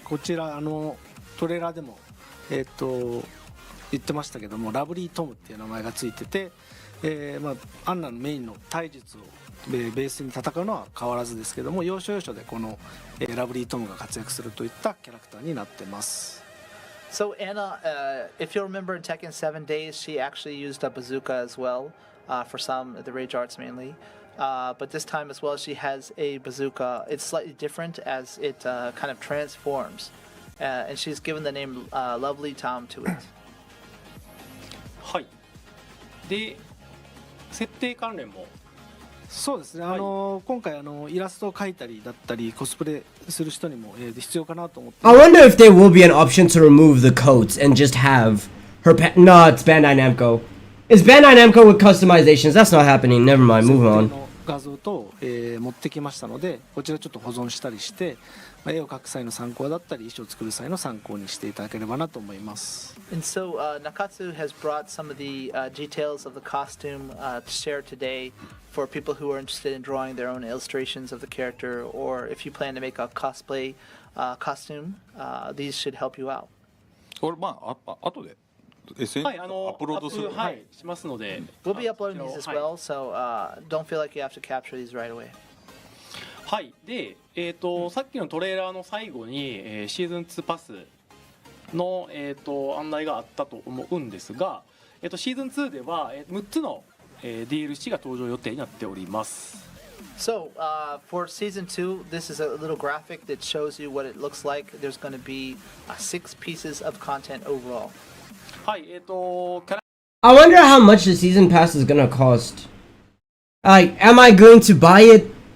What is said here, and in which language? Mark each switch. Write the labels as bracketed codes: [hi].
[ja] こちらトレーラーでも言ってましたけども、ラブリートムっていう名前がついてて、アンナのメインの体術をベースに戦うのは変わらずですけども、要所要所でこの、ラブリートムが活躍するといったキャラクターになってます。 [en] So Anna, if you'll remember in Tekken 7 Days, she actually used a bazooka as well for some of the rage arts mainly. But this time as well, she has a bazooka. It's slightly different as it kind of transforms. And she's given the name Lovely Tom to it. [ja] はい。で、設定関連も。そうですね、今回イラストを描いたりだったりコスプレする人にも、必要かなと思って。 [en] I wonder if there will be an option to remove the coats and just have her No, it's Bandai Namco. It's Bandai Namco with customizations. That's not happening. Never mind. Move on. [ja] 画像と、持ってきましたので、こちらちょっと保存したりして、絵を描く際の参考だったり衣装を作る際の参考にしていただければなと思います。 [en] And so Nakatsu has brought some of the details of the costume to share today for people who are interested in drawing their own illustrations of the character, or if you plan to make a cosplay costume, these should help you out. [ja] これまあ後で SNS アップロードする。はい、しますので。 [en] We'll be uploading these as well, so don't feel like you have to capture these right away. [ja] はい。で、さっきのトレーラーの最後に、シーズン2パスの、案内があったと思うんですが、シーズン2では、6つの、DLC が登場予定になっております。 [en] So, for season 2, this is a little graphic that shows you what it looks like. There's going to be 6 pieces of content overall. [ja] はい、 [en] I wonder how much the season pass is gonna cost. Like, am I going to buy it?